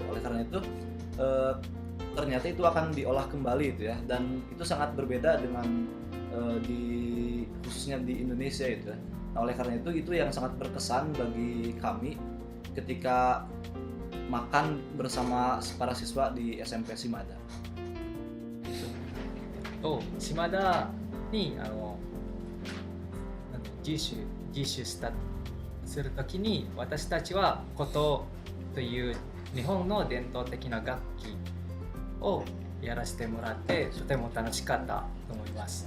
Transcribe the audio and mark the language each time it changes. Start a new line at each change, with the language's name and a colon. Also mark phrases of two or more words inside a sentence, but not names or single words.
Indonesian: Oleh karena itu ternyata itu akan diolah kembali itu ya, dan itu sangat berbeda dengan khususnya di Indonesia itu ya. Nah, oleh karena itu yang sangat berkesan bagi kami ketika makan bersama para siswa di SMP Shimada.
Japanese: 島田に実習するときに、私たちは琴という日本の伝統的な楽器をやらせてもらって、とても楽しかったと思います。